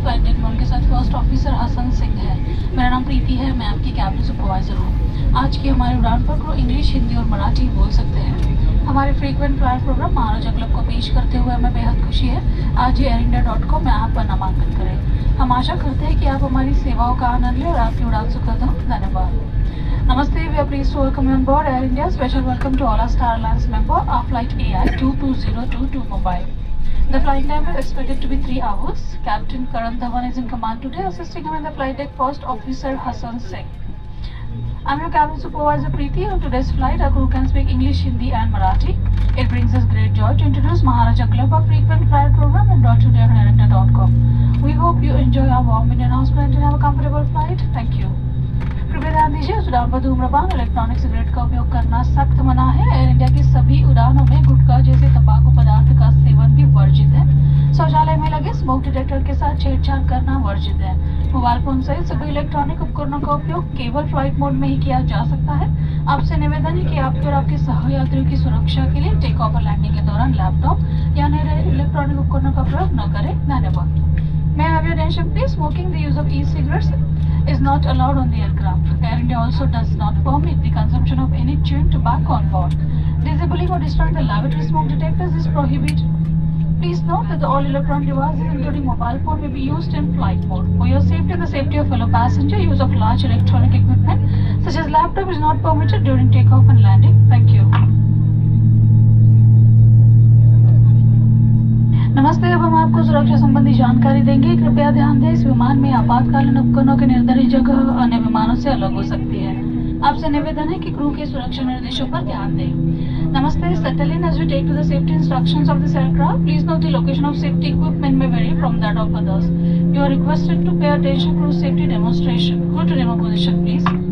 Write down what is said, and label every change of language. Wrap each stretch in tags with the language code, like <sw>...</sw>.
<hi>Flight deck में उनके साथ फर्स्ट ऑफिसर हसन सिंह है। मेरा नाम प्रीति है, मैं आपकी कैबिन सुपरवाइजर हूँ। आज की हमारी उड़ान पर क्रू इंग्लिश, हिंदी और मराठी बोल सकते हैं। हमारे फ्रीक्वेंट फ्लायर प्रोग्राम महाराजा क्लब को पेश करते हुए हमें बेहद खुशी है आज ही air-india.com में आप पर नामांकन करें। हम आशा करते हैं कि आप हमारी सेवाओं का आनंद लें और आपकी उड़ान सुखद हो। धन्यवाद।</hi> <en>Namaste, we are pleased to welcome you on board Air India. Special welcome to all our Star Alliance member, our flight AI 22022 to Mumbai. The flight time is expected to be 3 hours. Captain Karan Dhawan is in command today, assisting him in the flight deck First Officer Hassan Singh. I'm your cabin supervisor Preeti. On today's flight, our crew can speak English, Hindi and Marathi. It brings us great joy to introduce Maharaja Club, a frequent flyer program and brought to you on air-india.com. We hope you enjoy our warm announcement and have a comfortable flight. Thank you.</en> <hi>कृपया ध्यान दीजिए, उस उड़ान पर धूम्रपान, electronic cigarette का उपयोग करना सख्त मना है। एयर इंडिया की सभी उड़ानों में गुटखा जैसे तंबाकू पदार्थ का सेवन भी वर्जित है। शौचालय में लगे स्मोक डिटेक्टर के साथ छेड़छाड़ करना वर्जित है। मोबाइल फोन सहित सभी इलेक्ट्रॉनिक उपकरणों का उपयोग केवल फ्लाइट मोड में ही किया जा सकता है। आपसे निवेदन है कि आपके और आपके सहयात्रियों की सुरक्षा के लिए टेक ऑफ और लैंडिंग के दौरान लैपटॉप या अन्य इलेक्ट्रॉनिक उपकरणों का प्रयोग न करें। धन्यवाद।</hi> <en>May I have your attention please? Smoking, the use of e-cigarettes is not allowed on the aircraft. Air India also does not permit the consumption of any chewing tobacco on board. Disabling or destroying the lavatory smoke detectors is prohibited. Please note that all electronic devices, including mobile phone, may be used in flight mode. For your safety and the safety of fellow passenger, use of large electronic equipment such as laptop is not permitted during takeoff and landing. Thank you.</en> <hi>नमस्ते, अब हम आपको सुरक्षा संबंधी जानकारी देंगे। कृपया ध्यान दें, इस विमान में आपातकालीन उपकरणों के निर्धारित जगह अन्य विमानों से अलग हो सकती है। आपसे निवेदन है कि क्रू के सुरक्षा निर्देशों पर ध्यान दें।</hi> <en>नमस्ते, settle in as we take to the safety instructions of this aircraft. Please note the location of safety equipment may vary from that of others. You are requested to pay attention to safety demonstration. Go to demo position, please.</en>